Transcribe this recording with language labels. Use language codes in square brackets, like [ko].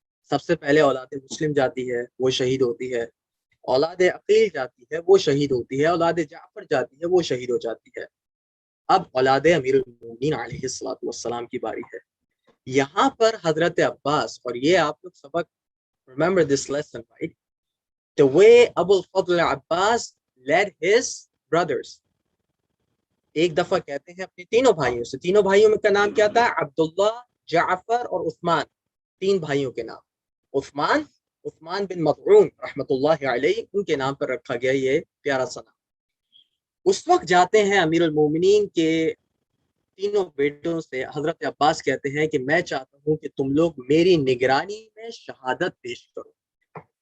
[hi] सबसे पहले औलाद मुस्लिम जाती है, वो शहीद होती है। औलाद अकील जाती है, वो शहीद होती है। औलाद जाफर जाती है, वो शहीद हो जाती है। अब औलाद अमीरुल मोमिनीन अलैहिस्सलातु वस्सलाम की बारी है। यहाँ पर हजरत अब्बास, और ये आप लोग सबक, [en] remember this lesson, right? The way Abu Fadl Abbas led his brothers. [hi] एक दफा कहते हैं अपने तीनों भाइयों से, तीनों भाइयों में का नाम क्या था? अब्दुल्ला, जाफर और उस्मान, तीन भाइयों के नाम। उस्मान बिन मज़ऊन रहमतुल्लाहि अलैहि, उनके नाम पर रखा गया ये प्यारा सा नाम। उस वक्त जाते हैं अमीरुल मोमिनीन के तीनों बेटों से, हजरत अब्बास कहते हैं कि मैं चाहता हूं कि तुम लोग मेरी निगरानी में शहादत पेश करो।